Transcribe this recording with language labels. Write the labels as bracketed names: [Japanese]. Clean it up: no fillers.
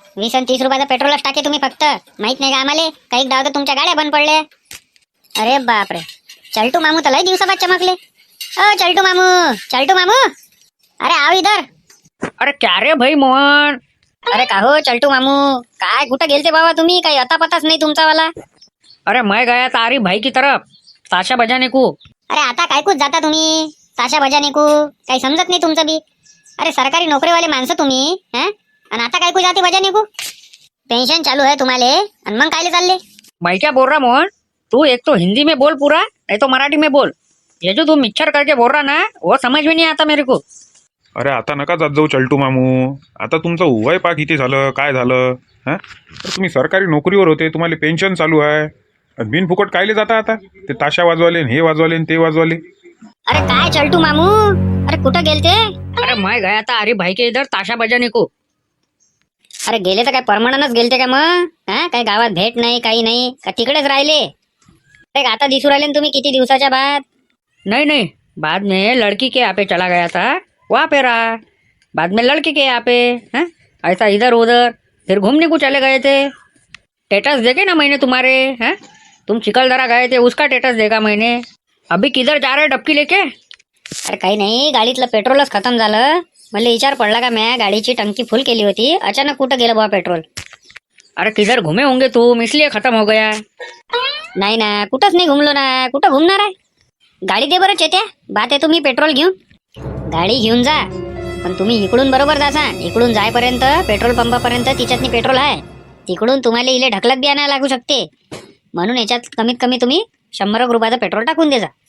[Marathi] 20 आणि 30 रुपयाचा पेट्रोलच टाके तुम्ही फक्त. माहित नाही का आम्हाला? काही डाव तर तुमच्या गाड्या बंद पडल्या. अरे बापरे, चलटू मामू तर लय दिवसाबाद चमकले. [Hindi] चलटू मामू अरे आओ इधर. अरे क्या रे भाई मोहन? [Marathi] अरे का हो चलटू मामू, काय कुठं गेलते बाबा तुम्ही? काही अता पताच नाही तुमचा वाला. [Hindi] अरे मैं गया तारी भाई की तरफ ताशा बजाने को. [Marathi] अरे आता काय कुछ जाता तुम्ही ताशा [Hindi] बजाने को? [Marathi] काही समजत नाही तुमचं बी. अरे सरकारी नोकरीवाले माणसं तुम्ही. आणि आता काय [Hindi] कुछ जाते बजाने को? [Marathi] पेन्शन चालू है तुम्हाले आणि मग कायले चालले? [Hindi] मैं क्या बोल रहा मोहन, तू एक तो हिंदी में बोल पूरा, नहीं तो मराठी में बोल. ये जो तू मिक्सर करके बोल रहा ना वो समझ में नहीं आता मेरे को. [Marathi] अरे आता नका जात जाऊ चलटू मामू. आता तुमचं वय पा किती झालं काय झालं? तर तुम्ही सरकारी नोकरीवर होते, तुम्हाला पेन्शन चालू आहे. बिनफुकट कायले जाता आता ते ताशा वाजवाले हे वाजवाले ते वाजवाले? अरे काय चलटू मामू, अरे कुठं गेलते? [Hindi] अरे मैं गया था अरे भाई के इधर ताशा बजाने को. [Marathi] अरे गेले तर काय परमनंटच गेलते का मग? हा, काय गावात भेट नाही, काही नाही का तिकडेच राहिले? काय आता दिसू राहिले ना तुम्ही किती दिवसाच्या बाद? [Hindi] नहीं नहीं, बाद में लड़की के यहाँ पे चला गया था, वहाँ पे रहा. बाद में लड़की के यहाँ पे हैं, ऐसा इधर उधर फिर घूमने को चले गए थे. स्टेटस देखे ना मैंने तुम्हारे हैं, तुम चिखलदरा गए थे उसका स्टेटस देखा मैंने. अभी किधर जा रहे डबकी लेके? [Marathi] अरे काही नाही, गाडीतलं पेट्रोलच खतम झालं. मला विचार पडला का मी गाडीची टंकी फुल केली होती, अचानक कुठं गेलं बुवा पेट्रोल? [Hindi] अरे किधर घूमे होंगे तुम इसलिए खत्म हो गया. [Marathi] नाही ना, कुठंच नाही घुमलो ना. कुठं घुमणार आहे? गाडी दे बरं चेत्या, बात आहे तुम्ही पेट्रोल घेऊन. गाडी घेऊन जा, पण तुम्ही इकडून बरोबर जासा. इकडून जायपर्यंत पेट्रोल पंपापर्यंत तिच्यातनी पेट्रोल आहे. तिकडून तुम्हाला इले ढकलत बी आणायला लागू शकते. म्हणून याच्यात कमीत कमी तुम्ही 100 रुपयाचं पेट्रोल टाकून दे जा.